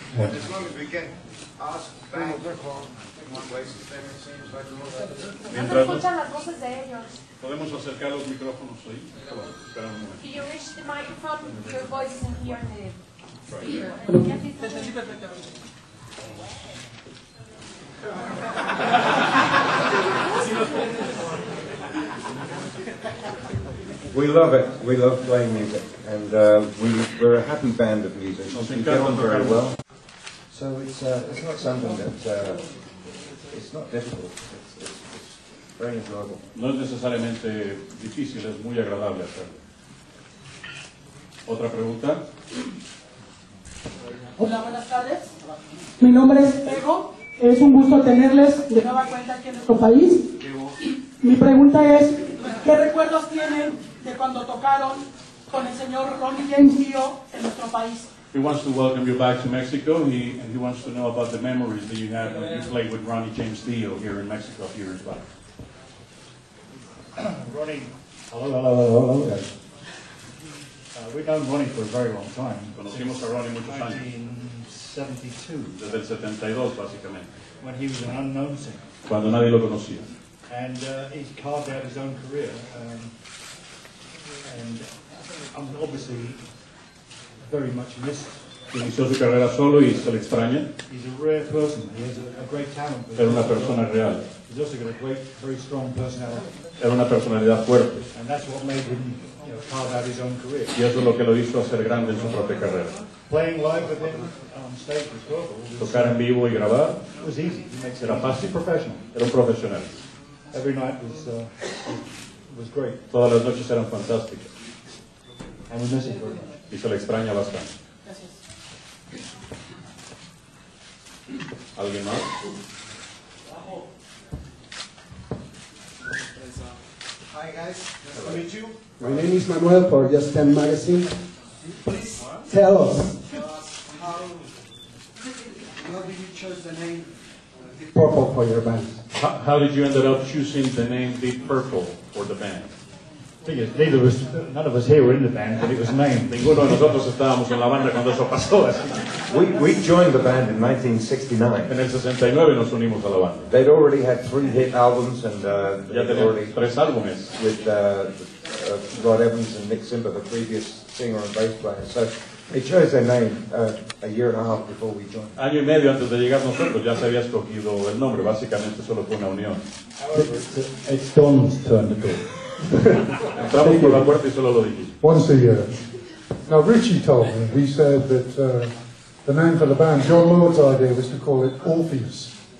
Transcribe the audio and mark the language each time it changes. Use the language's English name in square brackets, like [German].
[English] And as long as we get asked back in one place, then it seems like we're [Spanish] Mientras No se escuchan las voces de ellos. podemos acercar los micrófonos ahí. Espera un momento. [English] If you reach the microphone, your voice isn't here in the speaker. We love it. We love playing music, and we're a happy band of musicians. We get on very well. So it's not something that it's not difficult. It's very enjoyable. [Spanish] No es necesariamente difícil, es muy agradable hacerlo. ¿Otra pregunta? Hola, buenas tardes. Mi nombre es Ego. Es un gusto tenerles de nueva cuenta aquí en nuestro país. Mi pregunta es, ¿qué recuerdos tienen de cuando tocaron con el señor Ronnie James Dio en nuestro país? [English] He wants to welcome you back to Mexico, and he wants to know about the memories that you had when you played with Ronnie James Dio here in Mexico a few years back. Ronnie, hello guys. We've known Ronnie for a very long time. [Spanish] Conocimos a Ronnie muchos años, [English] 1972, [Spanish] desde el 72 básicamente, [English] when he was an unknown singer. [Spanish] cuando nadie lo conocía. [English] And he's carved out his own career. And I'm obviously very much missed. [Spanish] Inició su carrera solo y se le extraña. [English] He's a rare person. He has a great talent. [Spanish] Era una persona real, [English] He's also got a great, very strong personality. [Spanish] era una personalidad fuerte, [English] And that's what made him, carve out his own career. [Spanish] y eso es lo que lo hizo hacer grande en su propia carrera. [English] Playing live with him on stage with Purple [Spanish] Tocar en vivo y grabar [English] was easy. He makes it [Spanish] era [English] easy. [Spanish] fácil, [English] Professional. [Spanish] era un profesional. [English] Every night was great. [Spanish] Todas las noches eran fantásticas [English] And we miss him very much. [Spanish] y se le extraña bastante. ¿Alguien más? [English] Hi guys, nice to meet you. My name is Manuel for Just 10 Magazine. Please tell us how did you choose the name Deep Purple for your band? How did you end up choosing the name Deep Purple for the band? None of us here were in the band, but it was named. [Spanish] Ninguno de nosotros estábamos en la banda cuando eso pasó. Así. [English] We joined the band in 1969. [Spanish] En el 69 nos unimos a la banda. [English] They'd already had 3 hit albums, and [Spanish] Ya [English] they'd [Spanish] teníamos [English] already [Spanish] 3 álbumes. [English] with Rod Evans and Nick Simba, the previous singer and bass player. So they chose their name a year and a half before we joined. [Spanish] Año y medio antes de llegar nosotros ya se había escogido el nombre. Básicamente solo fue una unión. [English] It's Don's turn to talk. [Spanish] Entramos por la puerta y solo lo dijimos. [English] Once a year. Now Richie told me, he said that the name for the band, John Lord's idea was to call it Orpheus.